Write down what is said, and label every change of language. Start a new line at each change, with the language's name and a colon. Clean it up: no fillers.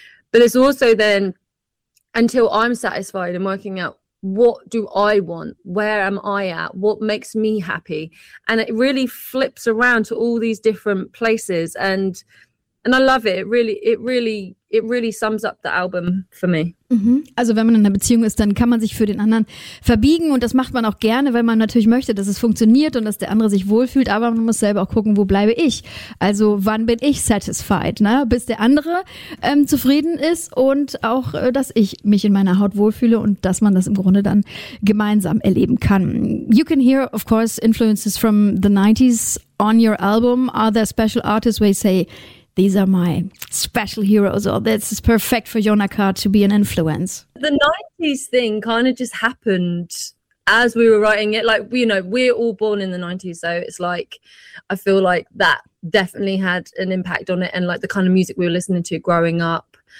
English: But it's also then until I'm satisfied and working out, what do I want? Where am I at? What makes me happy? And it really flips around to all these different places. And I love it. It really sums up the album for me.
German: Also wenn man in einer Beziehung ist, dann kann man sich für den anderen verbiegen und das macht man auch gerne, weil man natürlich möchte, dass es funktioniert und dass der andere sich wohlfühlt, aber man muss selber auch gucken, wo bleibe ich? Also wann bin ich satisfied, ne? Bis der andere zufrieden ist und auch, dass ich mich in meiner Haut wohlfühle und dass man das im Grunde dann gemeinsam erleben kann.
English: You can hear, of course, influences from the 90s on your album. Are there special artists where you say, these are my special heroes, or this is perfect for Jonah Carr to be an influence? The 90s thing kind of just happened as we were writing it. Like, you know, we're all born in the 90s, so it's like, I feel like that definitely had an impact on it and like the kind of music we were listening to growing up.